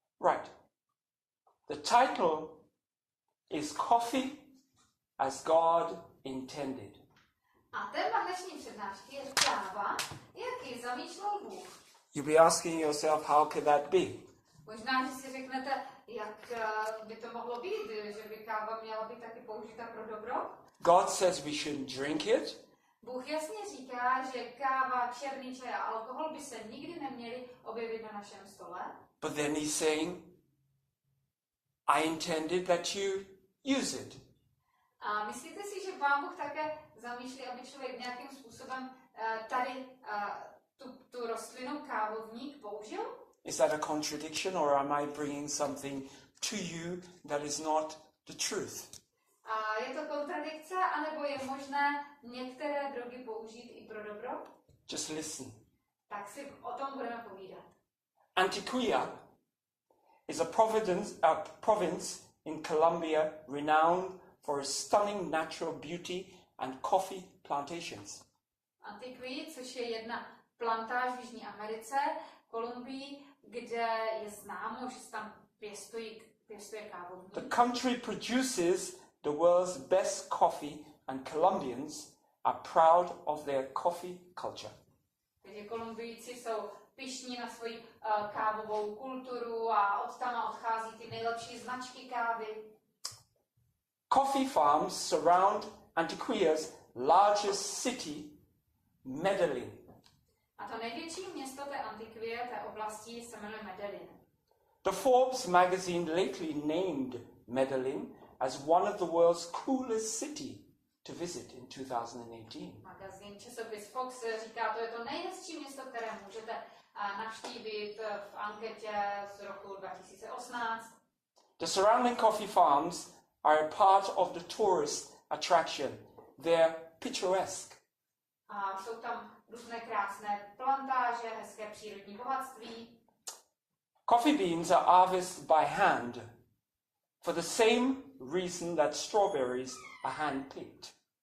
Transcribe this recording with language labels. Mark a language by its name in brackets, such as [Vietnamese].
[English] Right. The title is Coffee as God Intended. [Czech] A téma dnešní přednášky je káva, jak ji zamýšlel Bůh. [English] You'll be asking yourself, how could that be? [Czech] Možná, že si řeknete, jak by to mohlo být, že by káva měla být taky použita pro dobro. [English] God says we shouldn't drink it. [Czech] Bůh jasně říká, že káva, černý čaj a alkohol by se nikdy neměli objevit na našem stole. [English] But then he's saying, I intended that you use it. [Czech] A myslíte si, že Pán Bůh také zamýšlí, aby člověk nějakým způsobem tady tu rostlinu kávovník použil? [English] Is that a contradiction, or am I bringing something to you that is not the truth? [Czech] A je to kontradikce, anebo je možné některé drogy použít i pro dobro? [English] Just listen. [Czech] Tak si o tom budeme povídat. [English] Antioquia is a province in Colombia renowned for its stunning natural beauty and coffee plantations. [Czech] Antiquii, což je jedna plantáž v Jižní Americe, Kolumbii, kde je známo, že se tam pěstuje kávovník. [English] The country produces the world's best coffee and Colombians are proud of their coffee culture. [Czech] Takže Kolumbijci jsou pyšní na svoji kávovou kulturu a odtama odchází ty nejlepší značky kávy. [English] Coffee farms surround Antioquia's largest city, Medellin. [Czech] A to největší město té Antiquie, té oblasti, se jmenuje Medellin. [English] The Forbes magazine lately named Medellin as one of the world's coolest city to visit in 2018. [Czech] Magazín časopis Fox říká, to je to nejhezčí město, které můžete navštívit v anketě z roku 2018. [English] The surrounding coffee farms are a part of the tourist attraction. They're picturesque. [Czech] A jsou tam různé krásné plantáže, hezké přírodní bohatství. [English] Coffee beans are harvested by hand for the same reason that strawberries are hand-picked.